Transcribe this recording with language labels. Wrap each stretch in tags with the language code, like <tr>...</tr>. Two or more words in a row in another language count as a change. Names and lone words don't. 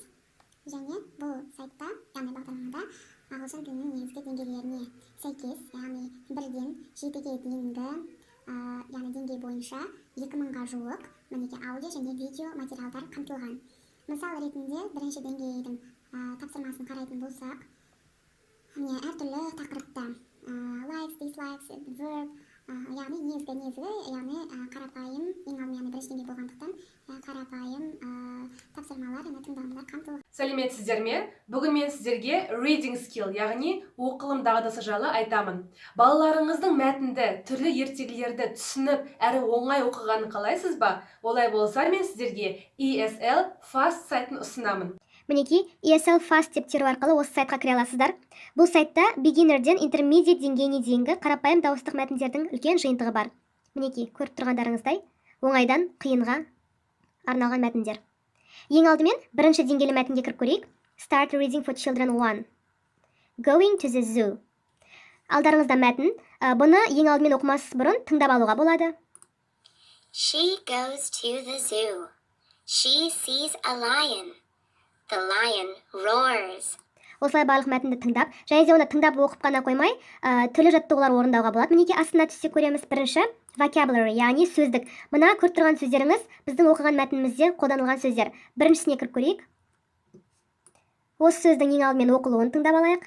<kk>Және бұл сайтта, яғни бағдарламада ағылшын тілінің негізгі деңгейлеріне сәйкес, яғни 1-ден 7-ге дейінгі, яғни деңгей бойынша 2000-ға жуық мінеки аудио және видео материалдар қамтылған. Мысал ретінде бірінші деңгейдің тапсырмасын қарайтын болсақ, әртүрлі тақырыпта</kk> <en>likes, dislikes, verb,</en> <kk>яғни негізгі, яғни қарапайым, ең алдымен бірінші деңгей болғандықтан қарапайым тапсырмалар және тыңдалымдар қамтылған. Сәлеметсіздер ме? Бүгін мен сіздерге</kk> <en>reading skill,</en> <kk>яғни оқылым дағдысы жайлы айтамын. Балаларыңыздың мәтінді, түрлі ертегілерді түсініп, әрі оңай оқығанын қалайсыз ба? Олай болса мен сіздерге ESL Fast сайтын ұсынамын. Мінеки, ESL Fast деп теру арқылы осы сайтқа кіре аласыздар. Бұл сайтта beginnerден intermediate деңгейіне дейінгі қарапайым дауыстық мәтіндердің үлкен жиынтығы бар. Мінеки, көріп тұрғандарыңыздай, оңайдан қиынға арналған мәтіндер. Ең алдымен бірінші деңгейлі мәтінге кіріп көрейік.</kk> <en>Start reading for children 1. Going to the zoo.</en> <kk>Алдарыңызда мәтін. Бұны ең алдымен оқымас бұрын тыңдап алуға болады.</kk> <en>She goes to the zoo. She sees a lion. The lion roars.</en> <kk>Осылай барлық мәтінді тыңдап, және де оны тыңдап оқып қана қоймай, түрлі жаттығулар орындауға болады. Мінеки астына түссек көреміз. Бірінші vocabulary, яғни сөздік. Мына көріп тұрған сөздеріңіз біздің оқыған мәтінімізде қолданылған сөздер. Біріншісіне кіріп көрейік. Осы сөздің ең алдымен оқылуын тыңдап алайық.</kk>